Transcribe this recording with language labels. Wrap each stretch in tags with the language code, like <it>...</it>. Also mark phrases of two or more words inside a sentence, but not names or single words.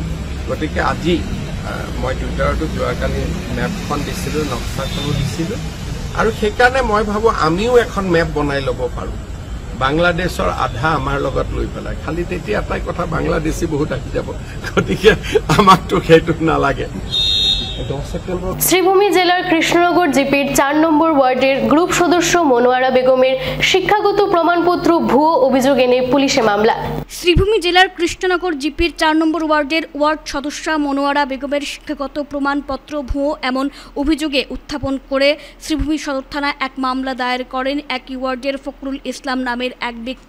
<as>গতিকে আজি মই টুইটাৰতো যোৱাকালি মেপখন দিছিলোঁ, নক্সাখনো দিছিলোঁ, আৰু সেইকাৰণে মই ভাবোঁ আমিও এখন মেপ বনাই ল'ব পাৰোঁ বাংলাদেশৰ আধা আমাৰ লগত লৈ পেলাই। খালি তেতিয়া এটাই কথা, বাংলাদেশী বহুত আহি যাব, গতিকে আমাকতো সেইটো নালাগে।</as> <bn>শ্রীভূমি জেলার কৃষ্ণনগর জিপির 4 নম্বর ওয়ার্ডের গ্রুপ সদস্য মনোয়ারা বেগমের শিক্ষাগত প্রমাণপত্র ভুয়ো অভিযোগ এনে পুলিশে মামলা। শ্রীভূমি জেলার কৃষ্ণনগর জিপির 4 নম্বর ওয়ার্ডের ওয়ার্ড সদস্য মনোয়ারা বেগমের শিক্ষাগত প্রমাণপত্র ভুয়ো এমন অভিযোগে উত্থাপন করে শ্রীভূমি সদর থানায় এক মামলা দায়ের করেন একই ওয়ার্ডের ফখরুল ইসলাম নামের এক ব্যক্তি।</bn>